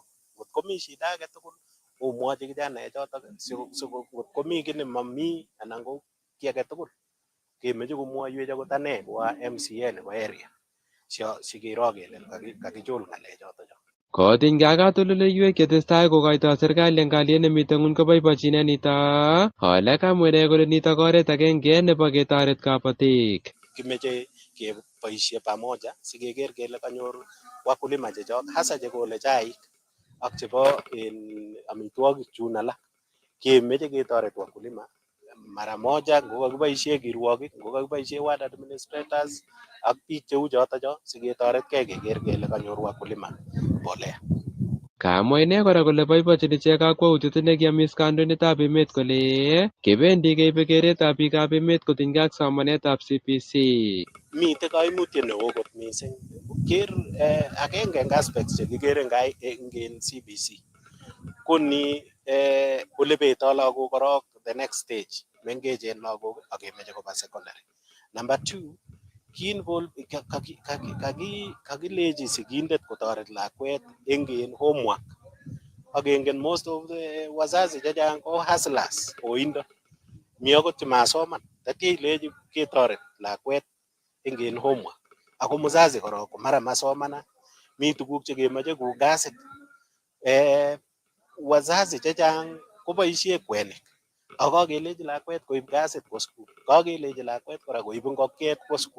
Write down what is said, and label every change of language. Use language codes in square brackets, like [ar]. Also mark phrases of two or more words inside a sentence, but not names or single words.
[kln] Ngot komi shida age tugul omwochi kijanaek chotok ngot komi kiy nemami anan ko kiy age tugul kemeche komwoiwech akot ane ko MCA nebo area sikiro kele kakichul ng'alechoto. Kotinygei ak katoldoleiwek chetestai kokoitoi serikali eng kalyet nemitei ng'ony koboiboichin nito. Ole kamwa ine kole nito ko oret agenge nebo ketoret kabatik. Kimeche keboisie pamoja sikeker kele kanyor wakulima chechok hasa chekole chaik ak chebo amitwogik chun alak. Kemeche ketoret [sw] wakulima mara moja [kln] ngo kakiboisie kirwokik, ngo kakiboisie [en] ward administrators [kln] ak biik cheu choto siketoretkei keker kele kanyor [sw] wakulima mbolea. [kln] Kamwa ine kora kole boibochin ichek kakwautiet nekiamis kandoindetab emet kole kebendi keibe keretab biikab emet kotinygei ak somanetab CBC. Mitei kaimutiet neo kot mising. Ker agenge eng aspects chekikere eng CBC ko ni ole betoi lagok korok [en] the next stage [kln] mengechen lagok ak kemeche koba secondary. Number 2, kakileji sigindet kotoret lakwet eng homework ak kengen [en] most of the [kln] wazazi chechang ko hustlers oindo mi akot chemasoman tatya ileji ketoret lakwet eng homework ako mzazi korok mara masomana mi tuguk chekemoche kou gasit wazazi chechang koboisie kwenik ak kakeleji lakwet koib gasit kwo school, kakeleji lakwet kora koib ngokiet kwo school.